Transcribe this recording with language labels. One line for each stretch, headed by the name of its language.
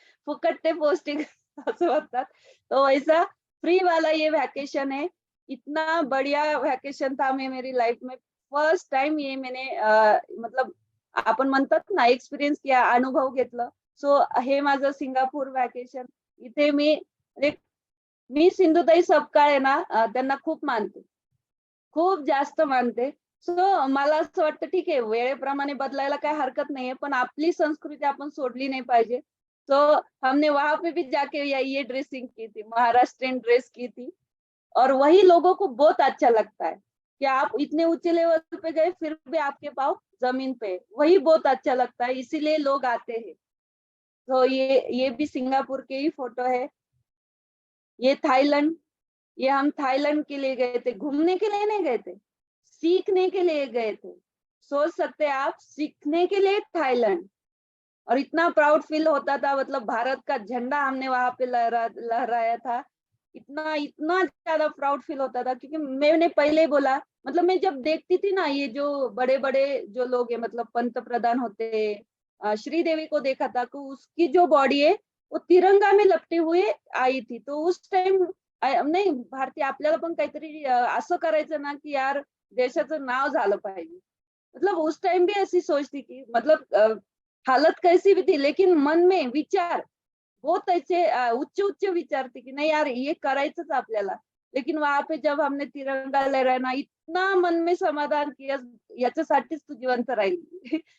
Marathi: फुकट ते पोस्टिंग असं म्हणतात।
Hindi: तो वैसा फ्री वाला ये वैकेशन है। इतना बढ़िया वैकेशन था मेरी लाइफ में। फर्स्ट टाइम ये मैंने मतलब
Marathi: आपण म्हणतात ना
Hindi: एक्सपिरियन्स किया,
Marathi: अनुभव घेतलं। सो हे माझं सिंगापूर वॅकेशन। इथे मी सिंधुताई सपकाळ आहे ना त्यांना खूप मानते, खूप जास्त मानते। सो मला असं वाटतं ठीक आहे वेळेप्रमाणे बदलायला काही हरकत नाहीये, पण आपली संस्कृती आपण सोडली नाही पाहिजे।
Hindi: तो हमने वहां पे भी जाके ये ड्रेसिंग की थी, महाराष्ट्रियन ड्रेस की थी, और वही लोगों को बहुत अच्छा लगता है कि आप इतने ऊंचे लेवल पे गए फिर भी आपके पाँव जमीन पे है। वही बहुत अच्छा लगता है, इसीलिए लोग आते हैं। तो ये भी सिंगापुर के ही फोटो है। ये थाईलैंड, ये हम थाईलैंड के लिए गए थे, घूमने के लिए नहीं गए थे, सीखने के लिए गए थे। सोच सकते हैं आप, सीखने के लिए थाईलैंड। और इतना प्राउड फील होता था, मतलब भारत का झंडा हमने वहां पे लहराया था। इतना इतना ज्यादा प्राउड फील होता था, क्योंकि मैंने पहले ही बोला, मतलब मैं जब देखती थी ना ये जो बड़े बड़े जो लोग हैं, मतलब पंत प्रधान होते, श्रीदेवी को देखा था कि उसकी जो बॉडी है वो तिरंगा में लपटे हुए आई थी। तो उस टाइम
Marathi: नाही भारतीय आपल्याला पण काहीतरी असं करायचं ना की यार देशाचं नाव झालं पाहिजे।
Hindi: मतलब उस टाइम भी ऐसी सोच थी कि मतलब हालत कैसी भी थी, लेकिन मन में विचार बहुत ऐसे उच्च उच्च विचार थे कि नहीं यार ये
Marathi: करायचंच आपल्याला।
Hindi: लेकिन वहां पे जब हमने तिरंगा लहराया ना, इतना मन में समाधान किया,
Marathi: याच्यासाठीच तू जिवंत राहिली।